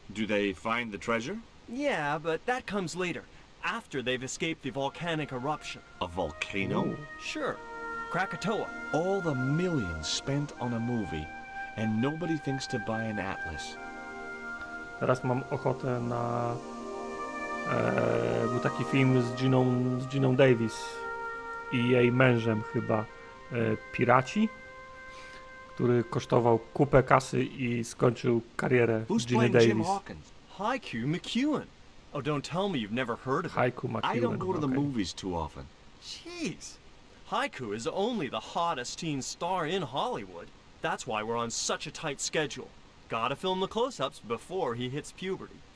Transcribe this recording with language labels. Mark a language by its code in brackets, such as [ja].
[en] Do they find the treasure? Yeah, but that comes later, after they've escaped the volcanic eruption. A volcano? Sure. Krakatoa. All the millions spent on a movie, and nobody thinks to buy an atlas. [pl] Teraz mam ochotę na... był taki film z Giną Davis i jej mężem chyba. Piraci, który kosztował kupę kasy i skończył karierę Giny Davis. [en] Haiku McEwen. Oh, don't tell me you've never heard of it. Haiku McEwen. I don't go to the okay. movies too often. Jeez. Haiku is only the hottest teen star in Hollywood. That's why we're on such a tight schedule. Gotta film the close-ups before he hits puberty.